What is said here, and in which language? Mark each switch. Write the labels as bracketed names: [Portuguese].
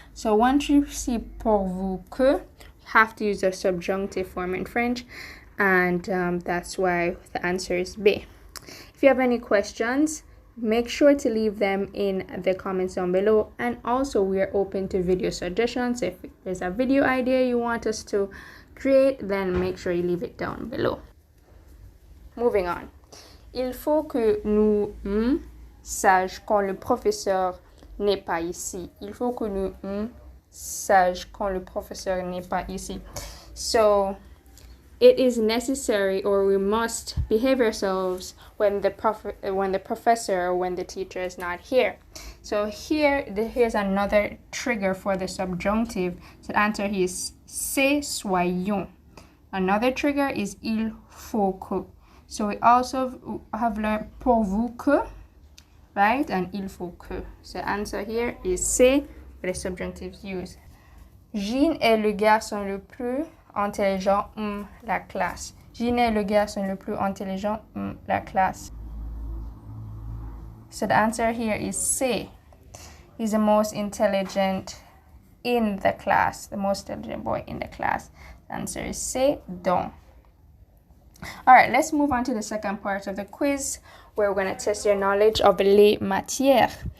[English] So once you see [French] pourvu que, [English] you have to use a subjunctive form in French, and that's why the answer is B. If you have any questions, make sure to leave them in the comments down below, and also we are open to video suggestions. If there's a video idea you want us to create, then make sure you leave it down below. Moving on. [French] Il faut que nous sages quand le professeur n'est pas ici. Il faut que nous sages quand le professeur n'est pas ici. [English] So it is necessary, or we must behave ourselves when the professor or when the teacher is not here. So here's another trigger for the subjunctive. So the answer is [French] c'est soyons. [English] Another trigger is [French] il faut que. [English] So we also have learned [French] pourvu que, [English] right? And [French] il faut que. [English] So the answer here is [French] c'est [English] les subjunctives used. [French] Jean est le garçon le plus intelligent de la classe. Jean est le garçon le plus intelligent de la classe. [English] So the answer here is C. He's the most intelligent in the class. The most intelligent boy in the class. The answer is C. Don. Alright, let's move on to the second part of the quiz where we're going to test your knowledge of [French] les matières.